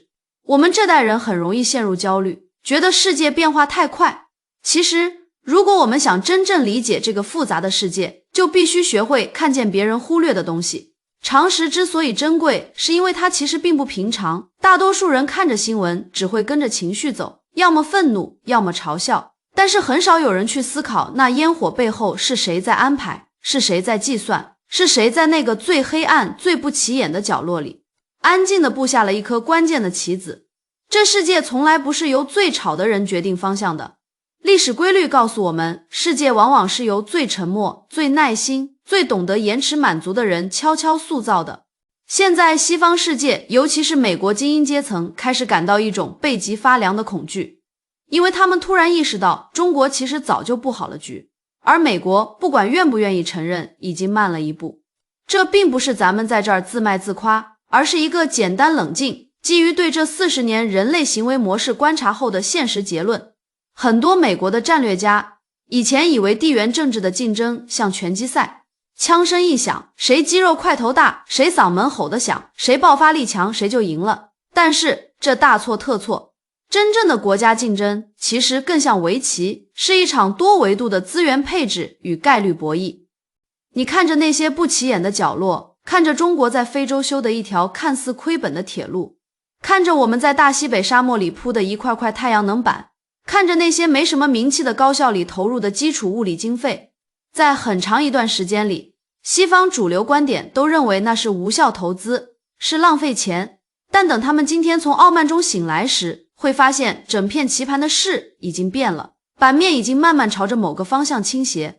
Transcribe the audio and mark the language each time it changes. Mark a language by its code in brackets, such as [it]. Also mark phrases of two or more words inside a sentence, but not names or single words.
[zh] 我們這代人很容易陷入焦慮，覺得世界變化太快。其實，如果我們想真正理解這個複雜的世界，就必須學會看見別人忽略的東西。常識之所以珍貴，是因為它其實並不平常。大多數人看着新聞，只會跟着情緒走，要麼憤怒，要麼嘲笑。但是很少有人去思考，那煙火背後是誰在安排，是誰在計算，是誰在那個最黑暗、最不起眼的角落裡，安靜地布下了一顆關鍵的棋子。這世界從來不是由最吵的人決定方向的。歷史規律告訴我們，世界往往是由最沉默、最耐心、最懂得延遲滿足的人悄悄塑造的。現在西方世界，尤其是美國精英階層，開始感到一種背脊發涼的恐懼。因為他們突然意識到，中國其實早就布好了局，而美國不管願不願意承認，已經慢了一步。這並不是咱們在這兒自賣自誇，而是一個簡單冷靜，基於對這40年人類行為模式觀察後的現實結論。很多美國的戰略家以前以為地緣政治的競爭像拳擊賽，槍聲一響，誰肌肉塊頭大，誰嗓門吼得響，誰爆發力強，誰就贏了。但是這大錯特錯。真正的國家競爭其實更像圍棋，是一場多維度的資源配置與概率博弈。你看着那些不起眼的角落，看着中國在非洲修的一條看似虧本的鐵路，看着我們在大西北沙漠裡鋪的一塊塊太陽能板，看着那些沒什麼名氣的高校裡投入的基礎物理經費，在很長一段時間裡，西方主流觀點都認為那是無效投資，是浪費錢。但等他們今天從傲慢中醒來時，會發現整片棋盤的勢已經變了，版面已經慢慢朝着某個方向傾斜。